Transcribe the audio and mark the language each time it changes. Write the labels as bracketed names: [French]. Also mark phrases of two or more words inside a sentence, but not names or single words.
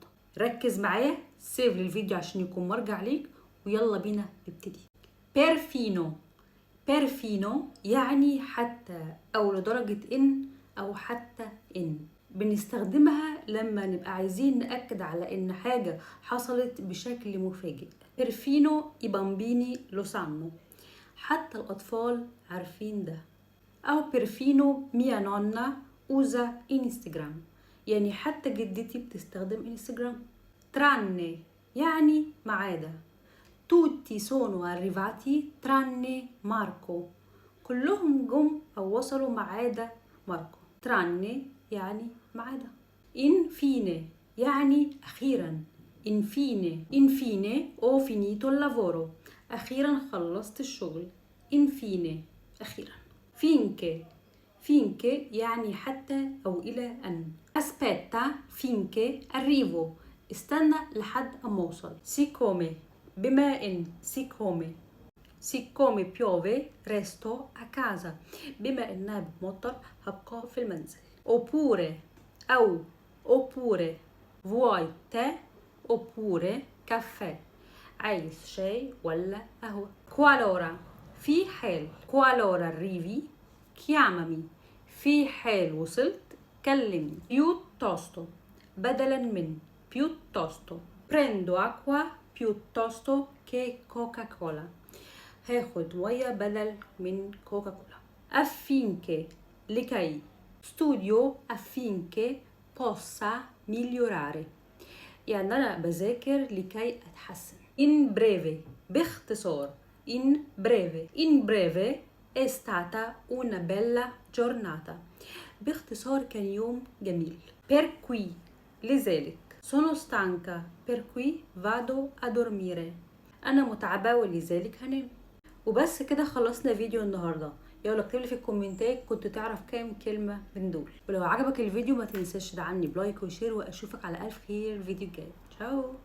[Arabic] ركز معايا، سيف للفيديو عشان يكون مرجع ليك، ويلا بينا نبتدي. بيرفينو. بيرفينو يعني حتى او لدرجة ان او حتى ان. بنستخدمها لما نبقى عايزين نأكد على ان حاجة حصلت بشكل مفاجئ. [Italian] بيرفينو i bambini lo sanno. [Arabic] حتى الأطفال عارفين ده. [Italian] أو بيرفينو mia nonna usa Instagram. [Arabic] يعني حتى جدتي بتستخدم انستجرام. tranne يعني ما عدا. [Italian] tutti sono arrivati tranne Marco. [Arabic] كلهم جم أو وصلوا ما عدا ماركو. tranne يعني ما عدا. infine يعني أخيرا. [Italian] infine ho finito il lavoro. [Arabic] أخيرا خلصت الشغل. infine أخيرا. finché يعني حتى أو إلى أن. [Italian] aspetta finché arrivo. [Arabic] استنى لحد أما أوصل. siccome بما إن. [Italian] siccome piove resto a casa. [Arabic] بما إنها بتمطر هبقى في المنزل. [Italian] oppure vuoi tè oppure caffè. [Arabic] عايز شاي ولا قهوة. qualora في حال. [Italian] qualora arrivi chiamami. [Arabic] في حال وصلت كلمني. piuttosto بدلا من. [Italian] piuttosto prendo acqua piuttosto che Coca-Cola. [Arabic] هاخد مية بدل من كوكاكولا. affinché لكي. [Italian] studio affinché possa migliorare. [Arabic] يعني أنا بذاكر لكي أتحسن. [Italian] in breve باختصار. in breve è stata una bella giornata. [Arabic] باختصار كان يوم جميل. [Italian] per cui لذلك. sono stanca per cui vado a dormire. [Arabic] أنا متعبة ولذلك هنام. وبس كده خلصنا فيديو النهارده. يلا اكتب لي في الكومنتات كنت تعرف كام كلمه من دول. ولو عجبك الفيديو ما تنساش تدعمني بلايك وشير، واشوفك على الف خير الفيديو الجاي. تشاو.